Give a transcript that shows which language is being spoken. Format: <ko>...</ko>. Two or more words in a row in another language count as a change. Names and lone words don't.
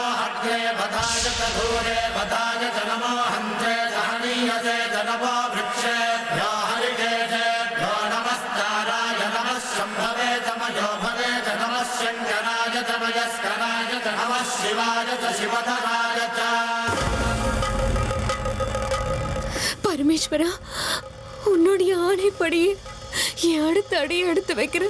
<sa>हग्रे वधाय च धूरे वधाय च नमो हन्त्रे च हनीयसे च नमो वृक्षेभ्यो हरिकेशेभ्यो नमस्काराय नमः शम्भवे च मयो भवे च नमः शङ्कराय च मयस्कराय च नमः शिवाय च शिवधराय च</sa> <ta>பரமேஸ்வரா, உன்னுடைய ஆணைப்படியே என் அடுத்த அடியை எடுத்து வைக்கிறேன்.</ta>